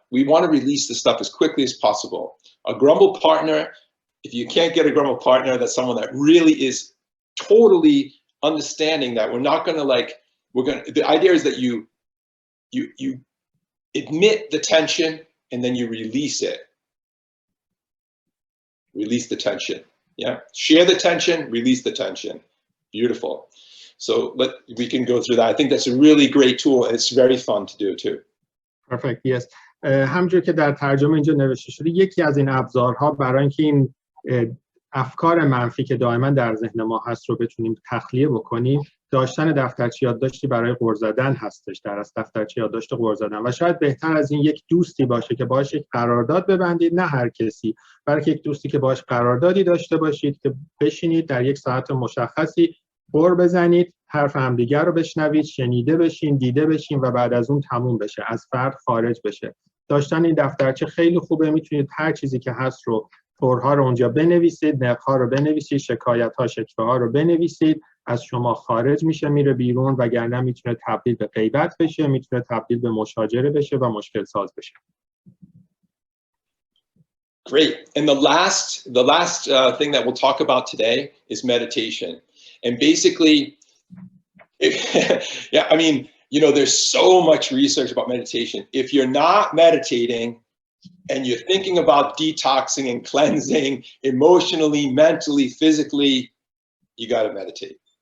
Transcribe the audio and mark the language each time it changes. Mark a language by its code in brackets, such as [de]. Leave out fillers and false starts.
[en] We want to release the stuff as quickly as possible. A grumble partner, if you can't get a grumble partner, that's someone that really is totally understanding that we're not going to the idea is that you admit the tension and then you release it. Release the tension. Yeah. Share the tension, release the tension. Beautiful. So we can go through that. I think that's a really great tool and it's very fun to do too. Perfect. Yes. [fa] همونجور که در ترجمه اینجا نوشته شده، یکی از این ابزارها برای اینکه این افکار منفی که دائما در ذهن ما هست رو بتونیم تخلیه بکنیم، داشتن دفترچه یادداشتی برای غر زدن هستش. در از دفترچه یادداشت غر زدن و شاید بهتر از این یک دوستی باشه که باهاش یک قرارداد ببندید، نه هر کسی، بلکه یک دوستی که باهاش قراردادی داشته باشید که بشینید در یک ساعت مشخصی غر بزنید، حرف همدیگر رو بشنوید، شنیده بشین، دیده بشین و بعد از اون تموم بشه، از فرد خارج بشه. داشتن این دفترچه خیلی خوبه. میتونید هر چیزی که هست رو طورها رو اونجا بنویسید، نقها رو بنویسید، شکایت‌ها، شکوه‌ها رو بنویسید، از شما خارج میشه، میره بیرون، وگرنه میتونه تبدیل به غیبت بشه، میتونه تبدیل به مشاجره بشه و مشکل ساز بشه. [en] Great. And the last thing that we'll talk about today is meditation. And basically, yeah, I mean, you know, there's so much research about meditation. If you're not meditating and you're thinking about detoxing and cleansing emotionally, mentally, physically, you got to meditate.